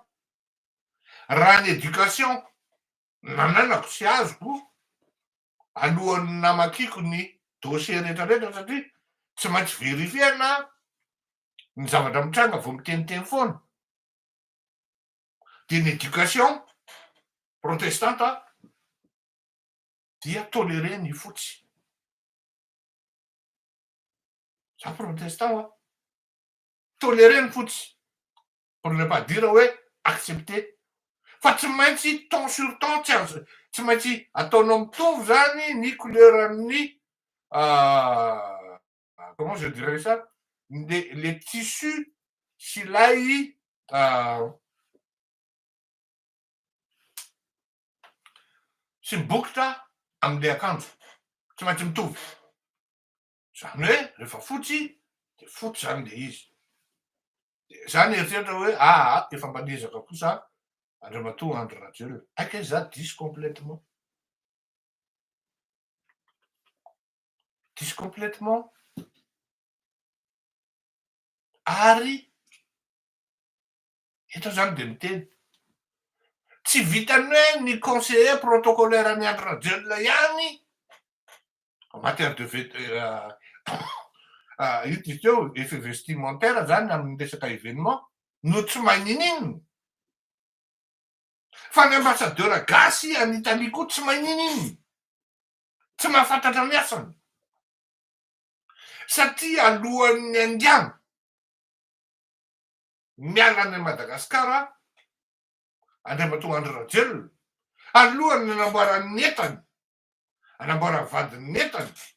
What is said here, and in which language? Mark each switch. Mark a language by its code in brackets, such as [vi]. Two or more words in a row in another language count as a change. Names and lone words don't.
[mg] Raha ny éducation nananako sy azoko alohan'ny namakiko ny dossier rehetrarehetra satria tsy maintsy verifiena ny zavatra mitranga vao miteniteny foana. De ny [fr] éducation protestante [mg] dia toléré ny fotsy. Za [fr] protestant toléré [mg] ny fotsy. [fr] Pour ne pas dire ouais accepter. [mg] Fa tsy maintsy [fr] temps sur temps [mg] tsy maintsy ataonao mitovy zany ny couleurany [fr] comment je dirais ça, les tissus [mg] sy ilay sy mibokotra am'le akanjo tsy maintsy mitovy zany hoe rehefa fotsy de fotsy zany le izy zany eritreritra hoe efa manezaka kosa Andriamatoa Andry Rajoelina aiky za diso complètement ary eto zany de miteny tsy vitany hoe ny [fr] conseiller protocolaire [mg] any Andry Rajoelina ihany [fr] en matière de [mg] io ty teo [fr] effet vestimentaire [mg] zany amin'ny resaka événement no tsy mahay ninino fa ny ambassadeur gasy any Italie koa tsy mahay ninino tsy mahafantatra ny asany satria alohan'ny andiano miala any Madagasikara Andriamatoa Andry Rajoelina alohany nanamboarany entany anamboarany vadiny entany